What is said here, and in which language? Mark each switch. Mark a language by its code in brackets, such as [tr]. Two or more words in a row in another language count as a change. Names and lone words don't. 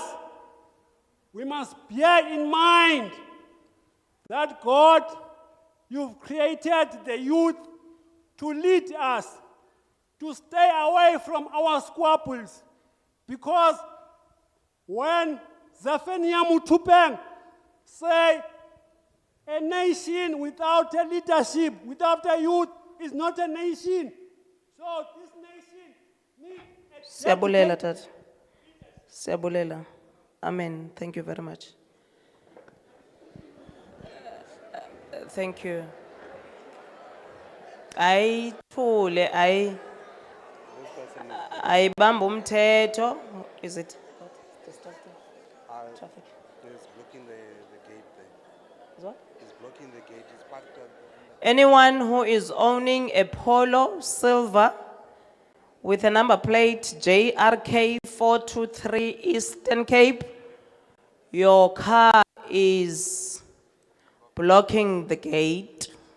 [en] We must bear in mind that, God, you've created the youth to lead us, to stay away from our squabbles. Because when Zafenia Mutupeng say a nation without a leadership, without a youth, is not a nation. So this nation needs a [xh] Siyabulela tata. Siyabulela. [en] Amen. Thank you very much. Thank you. [xh] ayithule ayibamba umthetho. [en] Is it distracting? Traffic. He's blocking the gate there. Is what? He's blocking the gate. He's parked on. Anyone who is owning a Polo silver with a number plate JRK 423 Eastern Cape, your car is blocking the gate.